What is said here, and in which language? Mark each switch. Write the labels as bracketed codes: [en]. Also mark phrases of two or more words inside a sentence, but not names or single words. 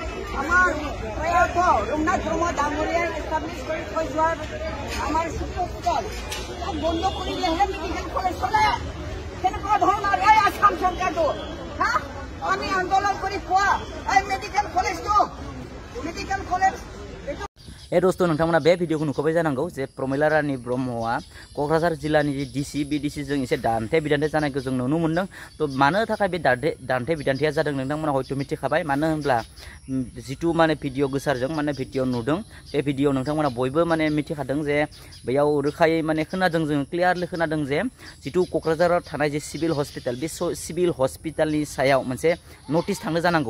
[as] আমাৰ প্ৰয়াত ৰঘুনাথ ব্ৰহ্ম ডাঙৰীয়াই এষ্টাব্লিছ কৰি থৈ যোৱাৰ আমাৰ হস্পিটেল তাক বন্ধ কৰি দিলেহে [en] medical college [as] চলে। কেনেকুৱা ধৰণৰ এই আসাম চৰকাৰটো হা আমি আন্দোলন কৰি পোৱা এই [en] medical collegeটো medical college [brx] दोस्तों नोंथांमोना बे भिडिअखौ नुखाबाय जानांगौ जे प्रमिला रानी ब्रह्मआ क'क्राझार जिल्लानि जे डिसि बे डिसिजों एसे दान्थे बिदान्थे जानायखौ जों नुनो मोन्दों। तो मानो थाखाय बे दान्थे बिदान्थेया जादों नोंथांमोना हयथ' मिथिखाबाय। मानो होनब्ला जितु माने भिडिअ गोसारजों माने भिडिअ नुदों बे भिडिअ नोंथांमोना बयबो माने मिथिखादों जे बेयाव रोखायै माने खोनादों जों क्लियारलि खोनादों जे जितु क'क्राझाराव थानाय जे [en] civil hospital [brx] बे [en] civil hospitalनि [brx] सायाव मोनसे नटिस थांनो जानांगौ।